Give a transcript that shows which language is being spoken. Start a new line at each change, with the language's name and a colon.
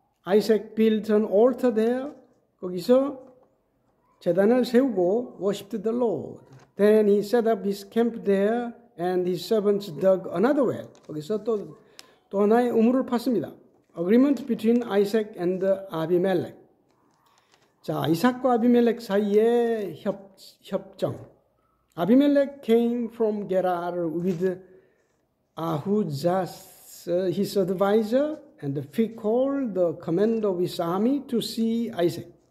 English: Isaac built an altar there.
Korean: 거기서 제단을 세우고
English: worshipped the Lord. Then he set up his camp there and his servants dug another well.
Korean: 거기서 또 하나의 우물을 팠습니다.
English: Agreement between Isaac and Abimelech.
Korean: 자, 이삭과 아비멜렉 사이의 협정.
English: Abimelech came from Gerar with Ahuzas, his advisor, and Phicol, the commander of his army, to see Isaac.